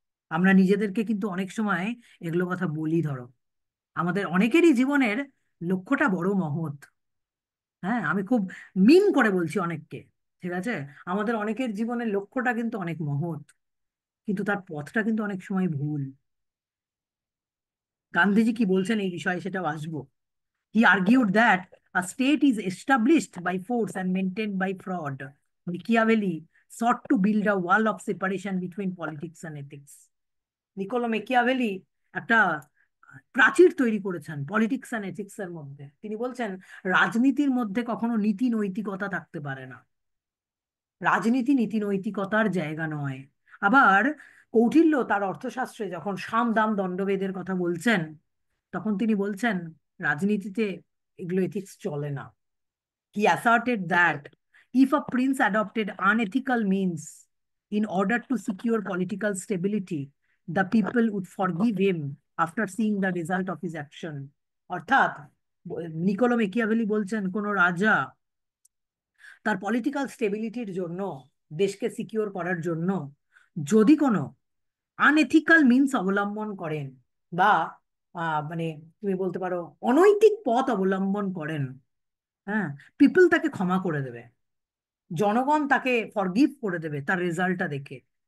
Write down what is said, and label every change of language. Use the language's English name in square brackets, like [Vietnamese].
[Bangla] আমরা নিজেদেরকে কিন্তু অনেক সময় এগুলো কথা বলি। ধরো, আমাদের অনেকেরই জীবনের লক্ষ্যটা বড় মহৎ। হ্যাঁ, আমি খুব মিন করে বলছি অনেককে, ঠিক আছে? আমাদের অনেকের জীবনের লক্ষ্যটা কিন্তু অনেক মহৎ, কিন্তু তার পথটা কিন্তু অনেক সময় ভুল। গান্ধীজি কি বলছেন এই বিষয়ে সেটাও আসবো। [English] He argued that a state is established by force and maintained by fraud. Machiavelli sought to build a wall of separation between politics and ethics. [Bangla] Nicolás Machiavelli একটা প্রাচীর তৈরি করেছেন পলিটিক্স অ্যান্ড এথিক্স এর মধ্যে। তিনি বলছেন রাজনীতির মধ্যে কখনো নীতি নৈতিকতা থাকতে পারে না, রাজনীতি নীতি নৈতিকতার জায়গা নয়। আবার কৌটিল্য তার অর্থশাস্ত্রে যখন সাম দাম দণ্ডভেদের কথা বলছেন, তখন তিনি বলছেন রাজনীতিতে এগুলো এথিক্স চলে না। [English] He asserted that if a prince adopted unethical means in order to secure political stability, the people would forgive him after seeing the result of his action. [Bangla] অর্থাৎ নিকোলো মেকিয়াভেলি বলছেন কোন রাজা তার পলিটিক্যাল স্টেবিলিটির জন্য, দেশকে secure করার জন্য যদি কোনো আনএথিক্যাল মিনস অবলম্বন করেন, বা মানে তুমি বলতে পারো অনৈতিক পথ অবলম্বন করেন, হ্যাঁ, পিপল তাকে ক্ষমা করে দেবে, জনগণ তাকে ফরগিভ করে দেবে তার রেজাল্টটা দেখে।